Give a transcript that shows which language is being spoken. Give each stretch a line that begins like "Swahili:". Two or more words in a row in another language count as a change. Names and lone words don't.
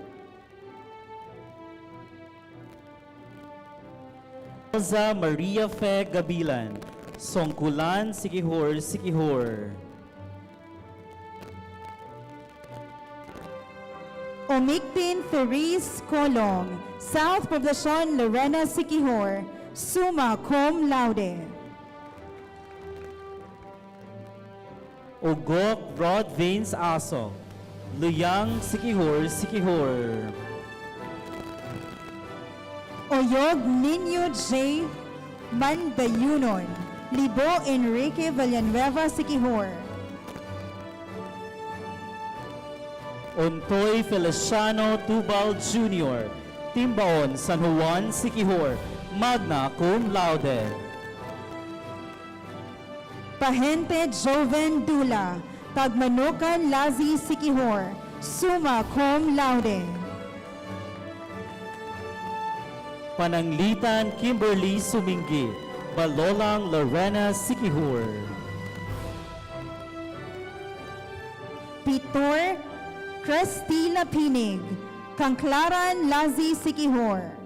English: Elza Maria Fe Gabilan, Songkulan Sikihor. Omikpin Feriz Colong, South Poblacion Lorena Sikihor, summa cum laude. Ugok Rod Veins Aso, Luyang Sikihor. Oyog Niño J. Mandayunon, Libo Enrique Villanueva Sikihor. Ontoy Feliciano Tubal Jr., Timbaon San Juan Sikihor, magna cum laude. Pahente Joven Dula, Tagmanukan Lazi Sikihor, summa cum laude. Pananglitan Kimberly Sumingi, Balolang Lorena Sikihor. Pitor Cristina Pinig, Kangklaran Lazi Sikihor.